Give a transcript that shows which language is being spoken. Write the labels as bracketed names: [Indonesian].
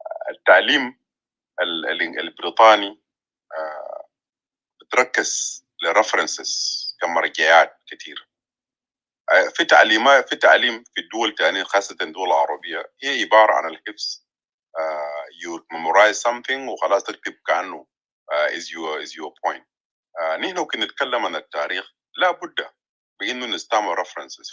[Arabic] التعليم البريطاني بتركز لرفرنسز كمرجعيات كثير. في تعليم في الدول الثانيه خاصه الدول العربيه هي عباره عن الحفظ. [English] You memorize something [Arabic] وخلاص تكتب كأنه [English] is your point. [Arabic] نحن ممكن نتكلم عن التاريخ لا بد بأنه نستعمل references.